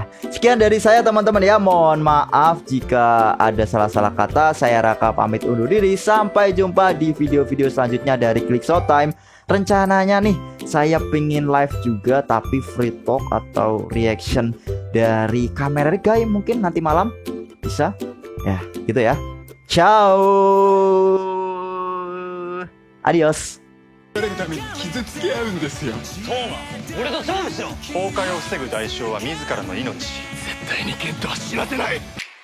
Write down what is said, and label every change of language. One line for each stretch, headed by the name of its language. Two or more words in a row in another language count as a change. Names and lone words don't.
Indonesian: Sekian dari saya teman-teman ya. Mohon maaf jika ada salah-salah kata. Saya Raka pamit undur diri. Sampai jumpa di video-video selanjutnya dari Click Showtime. Rencananya nih saya pengen live juga, tapi
English: free talk
Indonesian: atau reaction dari Kamen Rider Guy mungkin nanti malam bisa. Ya gitu ya.
Spanish: Ciao. Adios.
Japanese: れるために傷つけ合うんですよ。そうが俺と勝負しろ。崩壊を防ぐ代償は自らの命。絶対にケントは死なせない。